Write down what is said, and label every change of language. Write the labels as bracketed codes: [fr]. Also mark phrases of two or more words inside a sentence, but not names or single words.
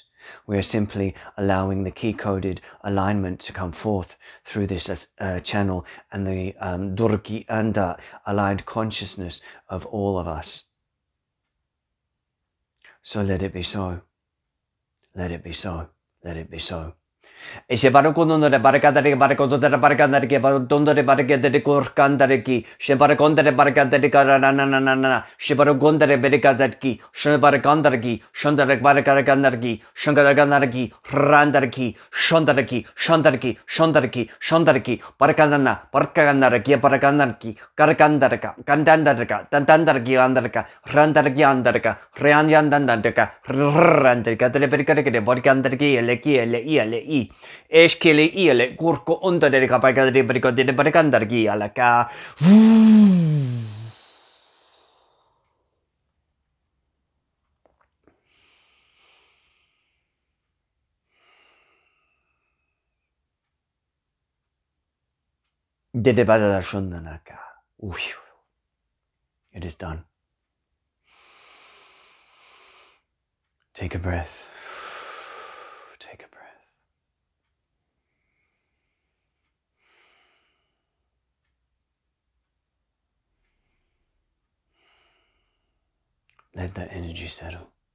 [en] We are simply allowing the key-coded alignment to come forth through this channel and the Durgi Anda aligned consciousness of all of us. So let it be so. Let it be so. Let it be so. Ese baracondere baracadere baracodere baracadere dondere baracadere corcandere ki shebaracondere baracadere caranana shebaracondere baracadere shebaracandere ki shandare baracadere ki shangaragandere ki randere ki shandare ki shandare ki shandare ki shandare ki baracandana baracandere ki baracandere ki caracandere ka candandere ka tandandere ki andere ka randere ki andere ka reanyandandere ka randere ka delle baracadere baracandere ki ele i Eskele iele kurko onda de kapaka de brico de barcandargi alla ca. De bada shundanaka. It is done. Take a breath. Take a breath. Let that energy settle.